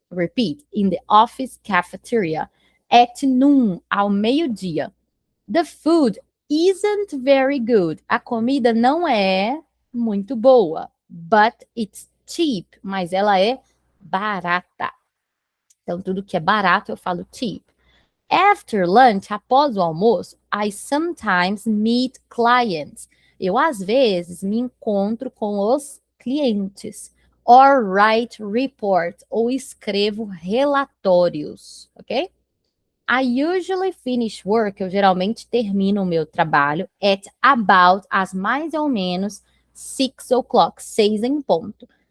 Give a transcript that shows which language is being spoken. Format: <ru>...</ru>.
<en>Repeat, in the office cafeteria. At noon,</en> <pt>ao meio-dia.</pt> <en>The food isn't very good.</en> <pt>A comida não é muito boa,</pt> <en>but it's cheap,</en> <pt>mas ela é barata. Então, tudo que é barato eu falo cheap.</pt> <en>After lunch,</en> <pt>após o almoço,</pt> <en>I sometimes meet clients.</en> <pt>Eu, às vezes, me encontro com os clientes.</pt> <en>Or write report,</en> <pt>ou escrevo relatórios, ok?</pt> <en>I usually finish work,</en> <pt>eu geralmente termino o meu trabalho</pt> <en>at about,</en> <pt>às mais ou menos 6 o'clock, 6 em ponto.</pt>